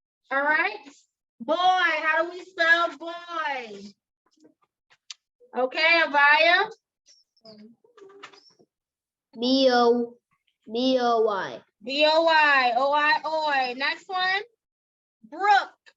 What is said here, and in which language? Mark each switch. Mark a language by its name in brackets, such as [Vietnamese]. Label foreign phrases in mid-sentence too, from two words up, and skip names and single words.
[English] All right. Boy, how do we spell boy? Okay, Avaya. B-O-Y. B-O-Y, O-I-O-Y. Next one. Brook.